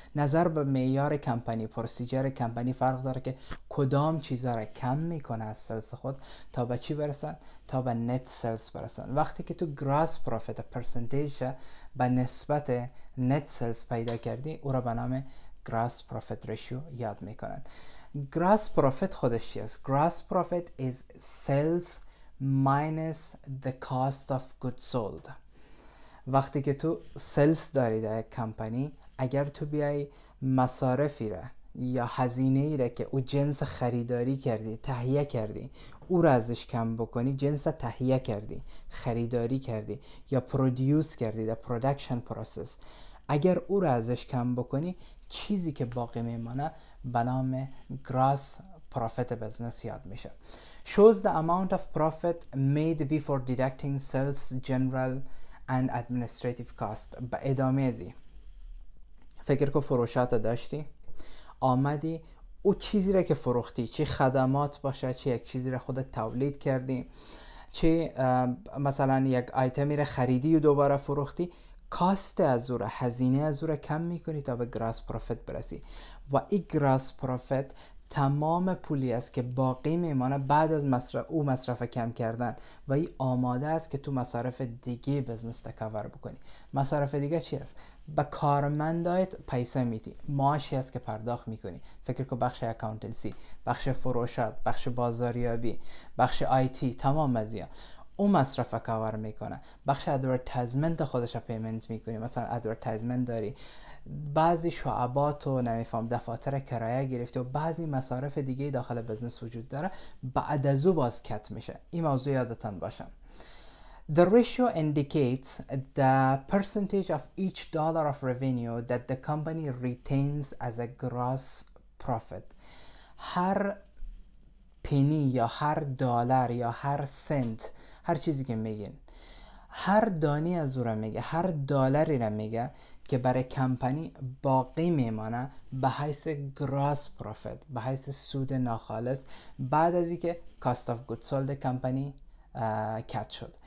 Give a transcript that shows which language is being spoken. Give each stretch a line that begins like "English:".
Persian: نظر به معیار کمپانی، پروسیجر کمپانی فرق داره که کدام چیزا را کم میکنه از سلس خود تا به چی برسن؟ تا به نت سلس برسن. وقتی که تو گراس پروفیت پرسنتیج به نسبت نت سلس پیدا کردی، او را به نام گراس پروفیت ریشیو یاد میکنن.
English: gross profit
Persian: خودش چی است؟
English: Gross profit is sales minus the cost of goods sold.
Persian: وقتی که تو سلز داری در یک کمپانی، اگر تو بیای مصارفی را یا هزینه ای را که او جنس خریداری کردی، تهیه کردی، او را ازش کم بکنی، جنس تهیه کردی، خریداری کردی یا پرودیوس کردی در پرودکشن پروسس، اگر او را ازش کم بکنی، چیزی که باقی میمانه به نام Gross Profit Business یاد میشه.
English: Shows the amount of profit made before deducting sales, general and administrative cost.
Persian: به ادامه ازی فکر که فروشات داشتی، آمدی او چیزی را که فروختی، چه خدمات باشه، چه یک چیزی را خودت تولید کردی، چه مثلا یک آیتمی رو خریدی و دوباره فروختی، کاست از او را، هزینه از او را کم میکنی تا به گراس پروفیت برسی و این گراس پروفیت تمام پولی است که باقی میمانه بعد از مصرف کم کردن و این آماده است که تو مصارف دیگه بزنس تکاور بکنی. مصارف دیگه چی است؟ به کارمندایت پیسه میدی، معاشی است که پرداخت میکنی. فکر کن بخش اکاونتنسی، بخش فروشات، بخش بازاریابی، بخش آیتی، تمام مزیا اون مصرف کاور میکنه. بخش ادورتایزمنت خودش پیمنت میکنی، مثلا ادورتایزمنت داری، بعضی شعبات و نمیفهم دفاتر کرایه گرفته و بعضی مصارف دیگه داخل بزنس وجود داره، بعد از او باز کت میشه. این موضوع یادتان باشه.
English: The ratio indicates the percentage of each dollar of revenue that the company retains as a gross profit.
Persian: هر پنی یا هر دلار یا هر سنت، هر چیزی که میگین، هر دانی از او را میگه، هر دلاری را میگه که برای کمپانی باقی میمانه به حیث گراس پروفیت، به حیث سود ناخالص بعد از اینکه کاست آف گود سولد کمپانی کت شد.